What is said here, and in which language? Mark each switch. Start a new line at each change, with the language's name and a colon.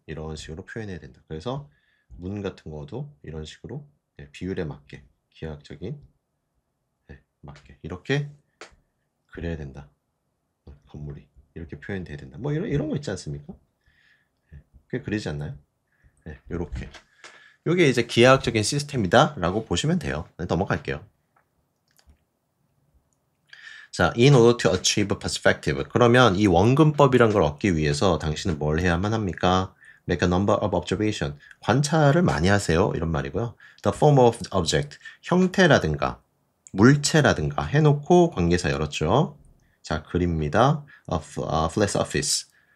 Korean: 이런 식으로 표현해야 된다. 그래서 문 같은 거도 이런 식으로 비율에 맞게 기하학적인 맞게 이렇게 그려야 된다. 건물이 이렇게 표현돼야 된다. 이런 거 있지 않습니까? 꽤 그리지 않나요? 네, 요렇게. 요게 이제 기하학적인 시스템이다 라고 보시면 돼요. 네, 넘어갈게요.
English: 자, in order to achieve perspective.
Korean: 그러면 이 원근법이란 걸 얻기 위해서 당신은 뭘 해야만 합니까?
English: Make a number of observation.
Korean: 관찰을 많이 하세요. 이런 말이고요.
English: The form of object.
Korean: 형태라든가 물체라든가 해놓고 관계사 열었죠. 자, 그립니다. flat surface.